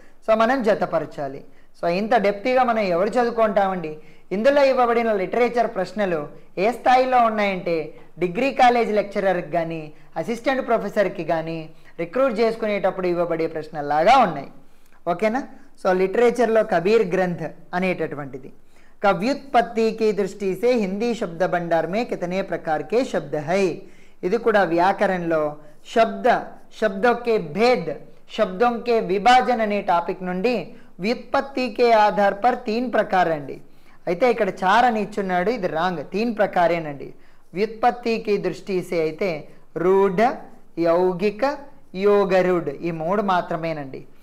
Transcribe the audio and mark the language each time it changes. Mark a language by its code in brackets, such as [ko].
[te] So మనం జతపరచాలి. So ఇంత డెప్తీగా మనం ఎవరు చదువుకుంటామండి? ఇందులో ఇవ్వబడిన లిటరేచర్ ప్రశ్నలు ఏ స్థాయిలో ఉన్నాయంటే డిగ్రీ కాలేజ్ లెక్చరర్కి కానీ అసిస్టెంట్ ప్రొఫెసర్కి కానీ రిక్రూట్ చేసుకునేటప్పుడు ఇవ్వబడే ప్రశ్నలాగా ఉన్నాయి. ఓకేనా? సో లిటరేచర్లో కబీర్ గ్రంథ్ అనేటటువంటిది. [hi] వ్యుత్పత్తి की दृष्टि से हिंदी शब्द भंडार में कितने प्रकार के शब्द है. [te] ఇది కూడా వ్యాకరణంలో [hi] शब्दों के भेद, शब्दों के विभाजन [te] అనే టాపిక్ నుండి వ్యుత్పత్తి [hi] के आधार पर 3 प्रकार [te] అండి. అయితే ఇక్కడ 4 అని ఇచ్చున్నాడు, ఇది రాంగ్. 3 ప్రకారేనండి. వ్యుత్పత్తి [hi] की दृष्टि से [te] అయితే రూఢ, యౌగిక, యోగరూఢ ఈ 3 మాత్రమేనండి.